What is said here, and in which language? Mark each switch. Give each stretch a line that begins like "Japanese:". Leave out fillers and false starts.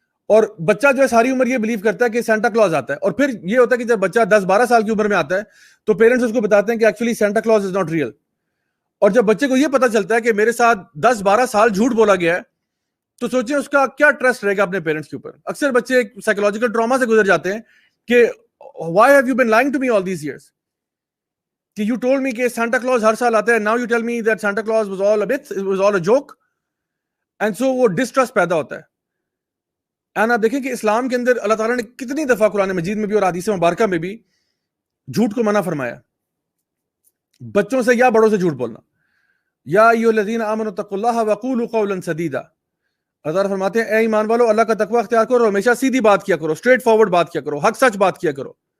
Urdu: اور بچہ جو ہے ساری عمر یہ بلیو کرتا ہے کہ سینٹا کلوز آتا ہے. اور پھر یہ ہوتا ہے کہ جب بچہ 10-12 سال کی عمر میں آتا ہے تو پیرنٹس اس کو بتاتے ہیں کہ
English: Actually Santa Claus is not real.
Urdu: اور جب بچے کو یہ پتا چلتا ہے کہ میرے ساتھ 10-12 سال جھوٹ بولا گیا ہے تو سوچیں اس کا کیا ٹرسٹ رہے گا اپنے پیرنٹس کے اوپر. اکثر بچے ایک سائیکولوجیکل ٹراما سے گزر جاتے ہیں
English: کہ why have you been lying to me all these years, کہ you told me
Urdu: کہ سانتا کلوز ہر سال آتا ہے,
English: now you tell me that Santa Claus was all a bit, it was all a joke. and so
Urdu: وہ distrust پیدا ہوتا ہے. And آپ دیکھیں کہ اسلام کے اندر اللہ تعالیٰ نے کتنی دفعہ قرآن مجید میں بھی اور حدیث مبارکہ میں بھی جھوٹ کو منع فرمایا, بچوں سے یا بڑوں سے جھوٹ بولنا.
Arabic: یا ایھا الذین آمنوا اتقوا اللہ وقولوا قولا سدیدا,
Urdu: اللہ تعالیٰ فرماتے ہیں اے ایمان والو اللہ کا تقوی اختیار کرو اور ہمیشہ سیدھی بات کیا کرو, اسٹریٹ فارورڈ بات کیا کرو, حق سچ بات کیا کرو.